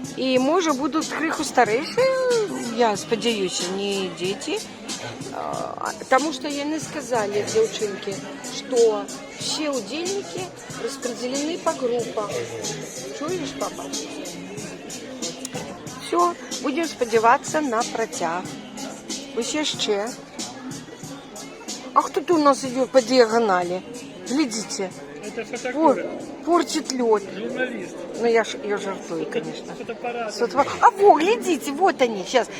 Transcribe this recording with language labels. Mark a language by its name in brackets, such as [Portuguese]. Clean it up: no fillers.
[Ukrainian] І може будуть криху старейші, я сподіваюся, не діти. [Russian] Потому что яны сказали, девчонки, что все удельники распределены по группам. Чуешь, папа? Все, будем сподіватися на протяг. [Ukrainian] Ось ще. [Russian] А кто-то у нас идет по диагонали. Глядите. Это фотограф. Портит лед. Журналист. Ну, я жартую, конечно. Фотоаппарат. А во, глядите, вот они сейчас.